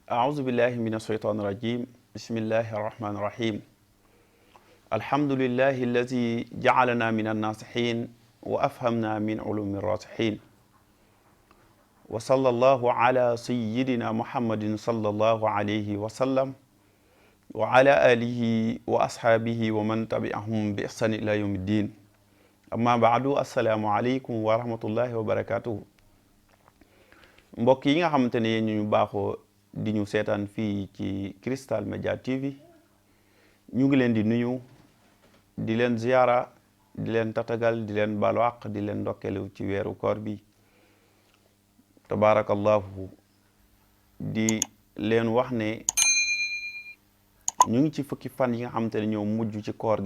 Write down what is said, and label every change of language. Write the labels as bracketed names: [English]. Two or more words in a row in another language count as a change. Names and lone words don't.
[Arabic] أعوذ بالله من الشيطان الرجيم بسم الله الرحمن الرحيم الحمد لله الذي جعلنا من الناصحين وأفهمنا من علوم الراسحين وصلى الله على سيدنا محمد صلى الله عليه وسلم وعلى آله وأصحابه ومن تبعهم بإحسان إلى يوم الدين أما بعد السلام عليكم ورحمة الله [Wolof] وبركاته mbokk yi nga xamante ne ñu baaxoo di ñu seetaan fii ci Crystal Media TV ñu ngi leen di nuyu di leen ziyaara di leen tatagal di leen baalu àq di leen ndokkeelu ci weeru koor bi tabaarakallahu di leen wax ne ñu ngi ci fukki fan yi nga xamante ne ñoo mujj ci koor